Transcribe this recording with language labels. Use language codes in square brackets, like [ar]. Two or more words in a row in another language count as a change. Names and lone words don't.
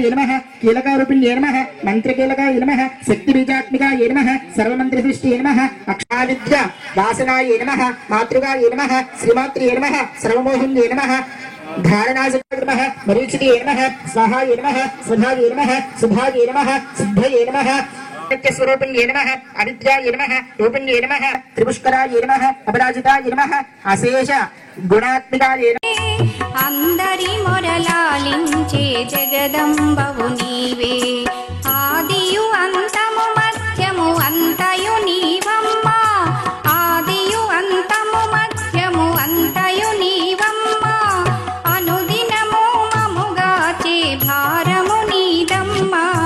[sa] नमः कीलकारूपिण्ये नमः मन्त्रकीलकाय नमः शक्तिबीजात्मिकाय नमः सर्वमन्त्रसृष्टिये नमः अक्षाविद्या वासनाय नमः मातृकाय नमः श्रीमात्रे नमः सर्वमोहिन्ये नमः धारणाय नमः मरीचिते नमः स्वाहाय नमः स्वधाय नमः सुधाय नमः सिद्धये नमः स्वरूपिण्ये नमः अविद्याय नमः रूपिण्ये नमः त्रिपुष्कराय नमः अपराजिताय नमः अशेष गुणात्मिकाय नमः [te] అందరి మొరలాలించే జగదంబవు నీవే ఆదియు అంతము మధ్యము అంతయు నీవమ్మా ఆదియు అంతము మధ్యము అంతయు నీవమ్మా అనుదినము మముగాచే భారము నీదమ్మా